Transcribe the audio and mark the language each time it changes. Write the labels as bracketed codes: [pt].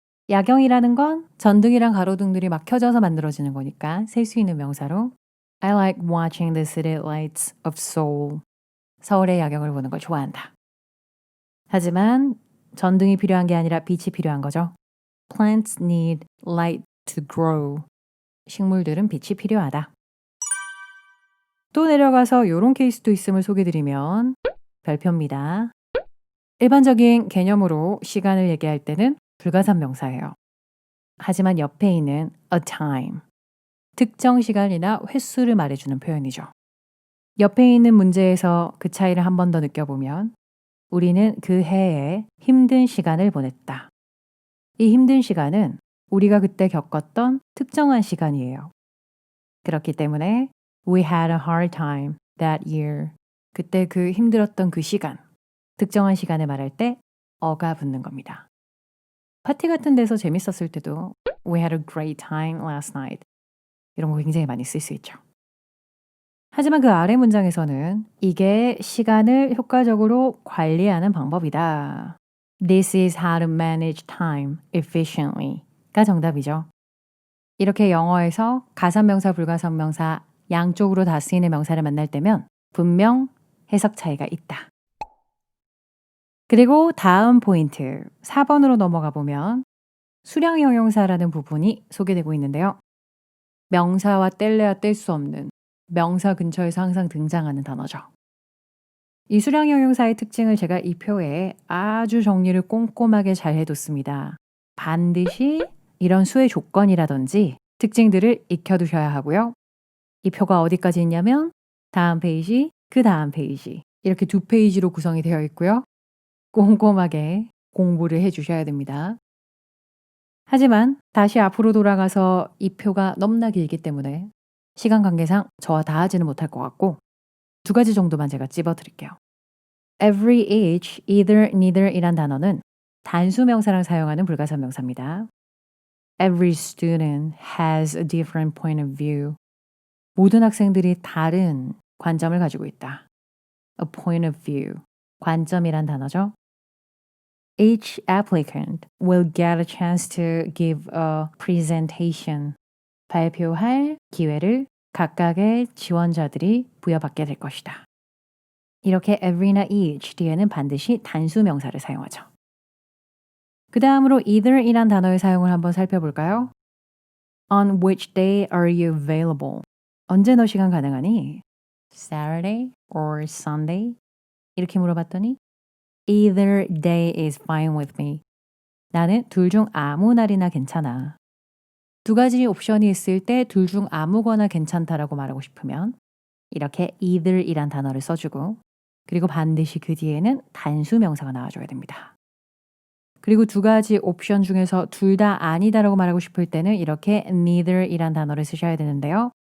[ko] 야경이라는 건 전등이랑 가로등들이 막 켜져서 만들어지는 거니까 셀 수 있는 명사로 [en] I like watching the city lights of Seoul. [ko] 서울의 야경을 보는 걸 좋아한다. 하지만 전등이 필요한 게 아니라 빛이 필요한 거죠. [en] Plants need light to grow. [ko] 식물들은 빛이 필요하다. 또 내려가서 이런 케이스도 있음을 소개드리면 별표입니다. 일반적인 개념으로 시간을 얘기할 때는 불가산명사예요. 하지만 옆에 있는 a time, 특정 시간이나 횟수를 말해주는 표현이죠. 옆에 있는 문제에서 그 차이를 한 번 더 느껴보면 우리는 그 해에 힘든 시간을 보냈다. 이 힘든 시간은 우리가 그때 겪었던 특정한 시간이에요. 그렇기 때문에 [en] We had a hard time that year. [ko] 그때 그 힘들었던 그 시간, 특정한 시간을 말할 때 어가 붙는 겁니다. 파티 같은 데서 재밌었을 때도 [en] We had a great time last night. [ko] 이런 거 굉장히 많이 쓸 수 있죠. 하지만 그 아래 문장에서는 이게 시간을 효과적으로 관리하는 방법이다. [en] This is how to manage time efficiently가 [ko] 정답이죠. 이렇게 영어에서 가산명사, 불가산명사 양쪽으로 다 쓰이는 명사를 만날 때면 분명 해석 차이가 있다. 그리고 다음 포인트 4번으로 넘어가 보면 수량 형용사라는 부분이 소개되고 있는데요. 명사와 뗄래야 뗄 수 없는 명사 근처에서 항상 등장하는 단어죠. 이 수량 형용사의 특징을 제가 이 표에 아주 정리를 꼼꼼하게 잘 해뒀습니다. 반드시 이런 수의 조건이라든지 특징들을 익혀두셔야 하고요. 이 표가 어디까지 있냐면 다음 페이지, 그 다음 페이지 이렇게 2페이지로 구성이 되어 있고요. 꼼꼼하게 공부를 해주셔야 됩니다. 하지만 다시 앞으로 돌아가서 이 표가 너무나 길기 때문에 시간 관계상 저와 다 하지는 못할 것 같고 2가지 정도만 제가 찝어드릴게요. every, each, either, neither 이란 단어는 단수 명사랑 사용하는 불가사명사입니다. [en] Every student has a different point of view. [ko] 모든 학생들이 다른 관점을 가지고 있다. [en] A point of view. [ko] 관점이란 단어죠. [en] Each applicant will get a chance to give a presentation. [ko] 발표할 기회를 각각의 지원자들이 부여받게 될 것이다. 이렇게 every나 each 뒤에는 반드시 단수 명사를 사용하죠. 그 다음으로 either이란 단어의 사용을 한번 살펴볼까요? [en] On which day are you available? [ko] 언제 너 시간 가능하니? [en] Saturday or Sunday? [ko] 이렇게 물어봤더니 [en] Either day is fine with me. [ko] 나는 둘 중 아무 날이나 괜찮아. 2가지 옵션이 있을 때 둘 중 아무거나 괜찮다라고 말하고 싶으면 이렇게 either이란 단어를 써주고 그리고 반드시 그 뒤에는 단수 명사가 나와줘야 됩니다. 그리고 2가지 옵션 중에서 둘 다 아니다라고 말하고 싶을 때는 이렇게 neither이란 단어를 쓰셔야 되는데요.